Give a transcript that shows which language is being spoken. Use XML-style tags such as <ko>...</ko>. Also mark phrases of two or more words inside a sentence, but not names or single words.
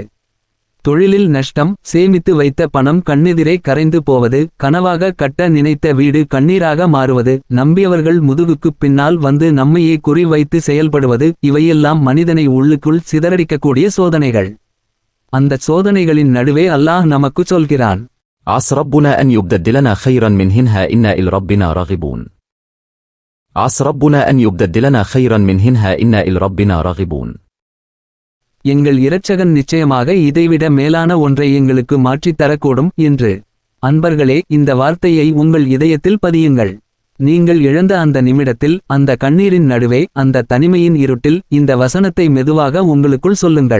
<ta>தொழிலில் நஷ்டம், சேமித்து வைத்த பணம் கண்ணெதிரே கரைந்து போவது, கனவாக கட்ட நினைத்த வீடு கண்ணீராக மாறுவது, நம்பியவர்கள் முதுகுக்குப் பின்னால் வந்து நம்மையே குறி வைத்து செயல்படுவது, இவையெல்லாம் மனிதனை உள்ளுக்குள் சிதறடிக்கக்கூடிய சோதனைகள். அந்த சோதனைகளின் நடுவே அல்லாஹ் நமக்குச் சொல்கிறான்,</ta> <ar>عسى ربنا أن يبدلنا خيرا منهنها إنا إلى ربنا راغبون. عسى ربنا أن يبدلنا خيرا منهنها إنا إلى ربنا راغبون.</ar> <ta>எங்கள் இரட்சகன் நிச்சயமாக இதைவிட மேலான ஒன்றை எங்களுக்கு மாற்றித் தரக்கூடும் என்று. அன்பர்களே, இந்த வார்த்தையை உங்கள் இதயத்தில் பதியுங்கள். நீங்கள் இழந்த அந்த நிமிடத்தில், அந்த கண்ணீரின் நடுவே, அந்த தனிமையின் இருட்டில் இந்த வசனத்தை மெதுவாக உங்களுக்குள் சொல்லுங்கள்.</ta>